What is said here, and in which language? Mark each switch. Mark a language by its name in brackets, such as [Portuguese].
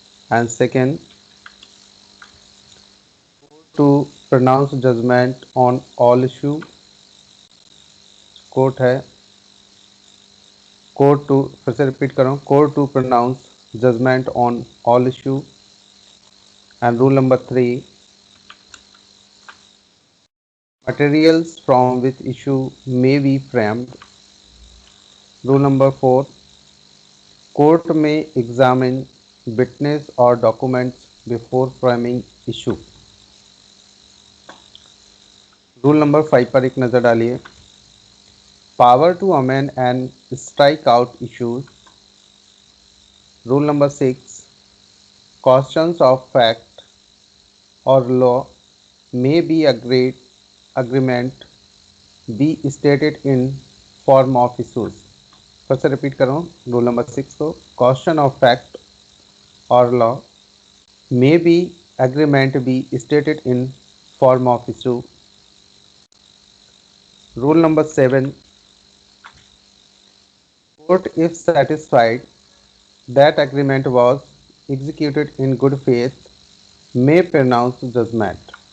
[English] and second, to pronounce judgement on all issue, court है court to, [Hindi] फिर से repeat कर रहा हूँ, [English] Court to pronounce judgement on all issue. And rule number 3, materials from which issue may be framed. Rule number 4, court may examine witness or documents before framing issue. [Hindi] Rule number 5 पर एक नज़र डालिए। [English] Power to amend and strike out issues. Rule number 6, questions of fact और law may be agreement be stated in form of issues. [Hindi] फिर से repeat कर रहा हूँ रूल नंबर 6 को। [English] Question of fact और law may be agreement be stated in form of issue. Rule number 7, court if satisfied that agreement was executed in good faith may pronounce judgement.